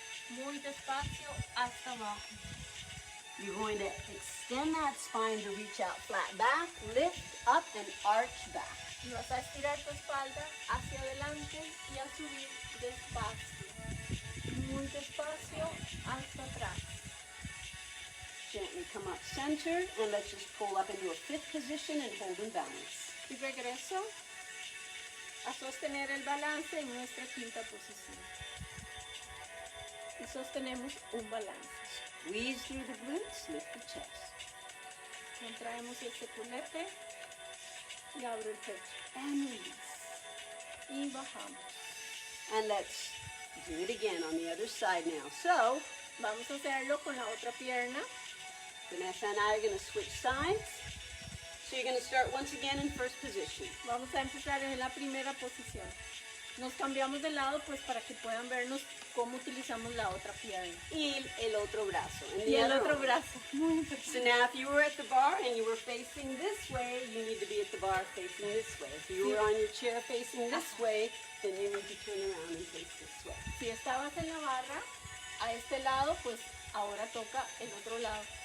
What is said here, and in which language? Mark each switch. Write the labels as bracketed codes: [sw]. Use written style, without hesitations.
[es] Muy despacio hasta abajo. [en] You're going to extend that spine to reach out flat back, lift up and arch back. [es] Y vas a estirar tu espalda hacia adelante y a subir despacio. Muy despacio hasta atrás. [en] Gently come up center and let's just pull up into a 5th position and hold in balance. [es] Y regreso a sostener el balance en nuestra 5ª posición. Y sostenemos un balance. [en] Squeeze through the glutes, lift the chest. [es] Contraemos ese culete y abro el pecho. [en] And release. [es] Y bajamos. [en] And let's do it again on the other side now. So, [es] Vamos a hacerlo con la otra pierna. [en] Vanessa and I are going to switch sides. So you're going to start once again in 1st position. [es] Vamos a empezar en la primera posición. Nos cambiamos de lado pues para que puedan vernos cómo utilizamos la otra pierna. Y el otro brazo. [en] And the [es] Y el [en] other [es] otro [en] arm. [es] brazo. Muy [en] So now if you were at the bar and you were facing this way, you need to be at the bar facing this way. If you were on your chair facing this way, then you need to turn around and face this way. [es] Si estabas en la barra, a este lado, pues ahora toca el otro lado.